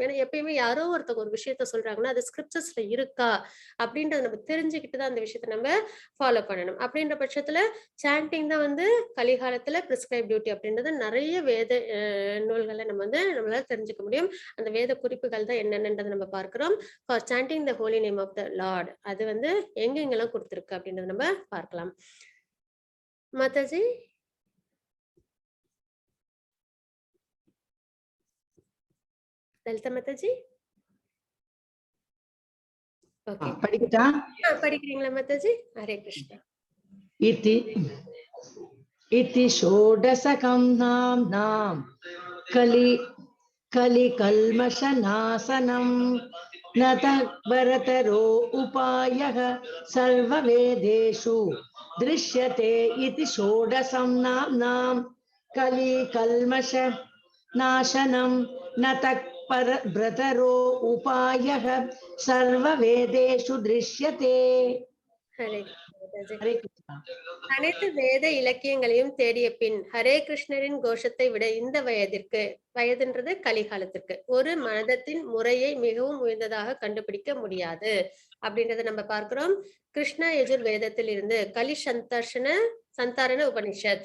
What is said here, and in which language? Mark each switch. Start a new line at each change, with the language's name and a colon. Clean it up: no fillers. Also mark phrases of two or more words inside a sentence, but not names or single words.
Tamil: ஏன்னா எப்பயுமே யாரோ ஒருத்தவங்க ஒரு விஷயத்த சொல்றாங்கன்னா அது ஸ்கிரிப்சர்ஸ்ல இருக்கா அப்படின்றத நம்ம தெரிஞ்சுக்கிட்டு தான் அந்த விஷயத்த நம்ம ஃபாலோ பண்ணணும். அப்படின்ற பட்சத்துல சாண்டிங் தான் வந்து கலிகாலத்துல
English: prescribe duty
Tamil: அப்படின்றது நிறைய வேத நூல்களை நம்ம வந்து நம்மளால தெரிஞ்சுக்க முடியும். அந்த வேத குறிப்புகள் தான் என்னென்னன்றதை நம்ம பார்க்கிறோம்.
English: for chanting the holy name of the lord
Tamil: அது வந்து எங்கெங்கெல்லாம் கொடுத்துருக்கு அப்படின்றத நம்ம பார்க்கலாம். माताजी ललिता माताजी ओके படிக்கட்டா? படிக்கிறீங்களா மாதாஜி? ஹரே கிருஷ்ணா.
Sanskrit: इति षोडशकं नाम कलिकल्मषनाशनं न तद्भरतरो उपायः सर्ववेदेषु दृश्यते इति षोडशं नाम कलिकल्मषनाशनं न तत्परभ्रतरो उपायः सर्ववेदेषु दृश्यते.
Tamil: ஹரே கிருஷ்ணா. அனைத்து வேத இலக்கியங்களையும் தேடிய பின் ஹரே கிருஷ்ணரின் கோஷத்தை விட இந்த வயதுன்றது கலிகாலத்திற்கு ஒரு மதத்தின் முறையை மிகவும் உயர்ந்ததாக கண்டுபிடிக்க முடியாது அப்படின்றத நம்ம பார்க்கிறோம். கிருஷ்ண யஜுர் வேதத்தில் இருந்து சந்தாரண உபனிஷத்.